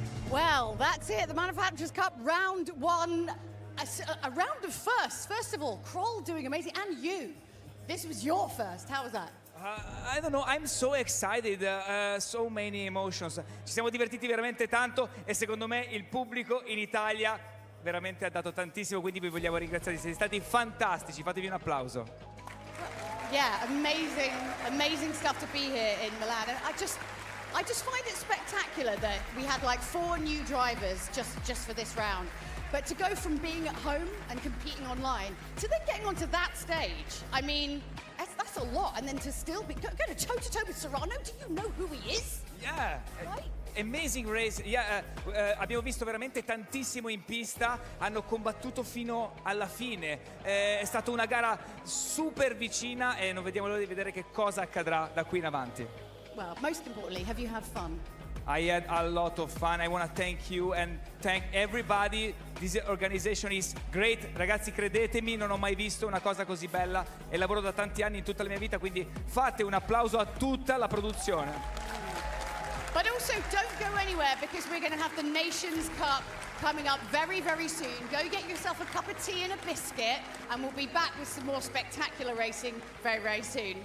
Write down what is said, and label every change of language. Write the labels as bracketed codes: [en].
[en] Well, that's it. The Manufacturers Cup round 1. A round of firsts. First of all, Kroll doing amazing. And you. This was your first. How was that? I don't know, I'm so excited, so many emotions. [it] Ci siamo divertiti veramente tanto e secondo me il pubblico in Italia veramente ha dato tantissimo, quindi vi vogliamo ringraziare, siete stati fantastici, fatevi un applauso. [en] Yeah, amazing stuff to be here in Milan. And I just find it spectacular that we had like 4 new drivers just for this round. But to go from being at home and competing online to then getting onto that stage, I mean, that's a lot. And then to still be going toe-to-toe with Serrano, do you know who he is? Yeah. Right? Amazing race, yeah, [it] abbiamo visto veramente tantissimo in pista, hanno combattuto fino alla fine, è stata una gara super vicina e non vediamo l'ora di vedere che cosa accadrà da qui in avanti. [en] Well, most importantly, have you had fun? I had a lot of fun. I want to thank you and thank everybody. This organization is great. [it] Ragazzi, credetemi, non ho mai visto una cosa così bella e lavoro da tanti anni in tutta la mia vita, quindi fate un applauso a tutta la produzione. [en] But also, don't go anywhere because we're going to have the Nations Cup coming up very, very soon. Go get yourself a cup of tea and a biscuit, and we'll be back with some more spectacular racing very, very soon.